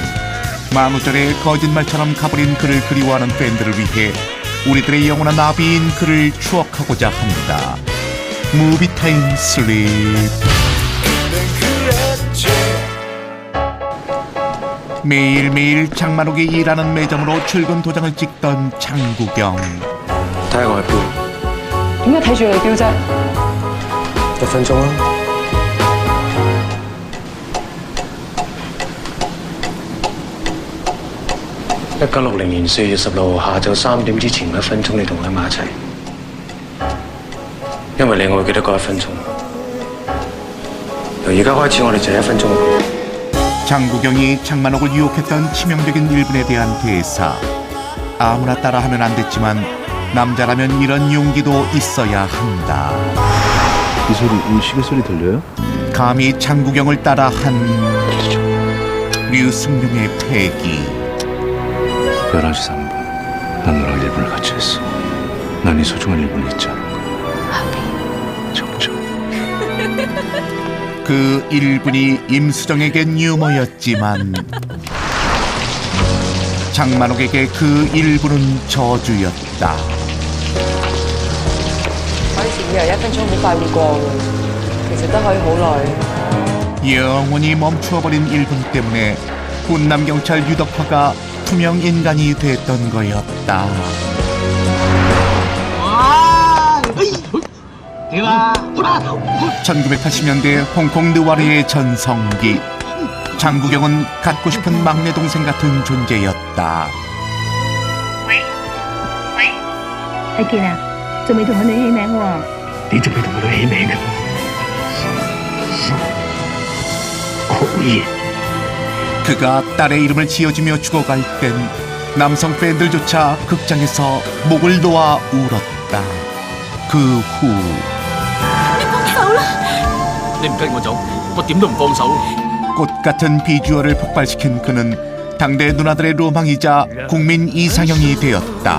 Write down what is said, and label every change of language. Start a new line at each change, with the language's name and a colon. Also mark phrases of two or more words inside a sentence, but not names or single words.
Korean: 만우절에 거짓말처럼 가버린 그를 그리워하는 팬들을 위해 우리들의 영원한 나비인 그를 추억하고자 합니다. 무비타임 슬립. 매일매일 장만옥에 일하는 매점으로 출근 도장을 찍던 장국영.
Cantonese: 睇下我嘅表。點解睇住你表啫？1分鐘啦。1960年4月16號下晝3點之前1分鐘，你同我喺埋一齊，因為你我會記得嗰1分鐘。由而家開始，我哋就係1分鐘。
Korean: 장국영이 장만옥을 유혹했던 치명적인 일분에 대한 대사. 아무나 따라하면 안 됐지만 남자라면 이런 용기도 있어야 한다. 이 소리, 이 시계 소리 들려요? 감히 장국영을 따라한 류승룡의 패기. 11시 3분. 난 너랑 1분을 같이 했어. 난 이 소중한 1분을 잊지 않을 거야. 그 1분이 임수정에겐 유머였지만 장만옥에게 그 1분은 저주였다.
Cantonese: 我以前以為1分鐘好快會過嘅，其實都可以好耐。
Korean: 영원히 멈추어버린 1분 때문에 훈남 경찰 유덕화가 투명 인간이 됐던 거였다. 1980년대 홍콩 느와르의 전성기. 장국영은 갖고 싶은 막내 동생 같은 존재였다.
Cantonese: 阿健啊，仲未同我女起名喎。你仲未同我女起名㗎？好熱。
Korean: 그가 딸의 이름을 지어주며 죽어갈 땐 남성 팬들조차 극장에서 목을 놓아 울었다. 그 후
Cantonese: 你唔跟我走，我點都唔放手。
Korean: 꽃 같은 비주얼을 폭발시킨 그는 당대 누나들의 로망이자 국민 이상형이 되었다.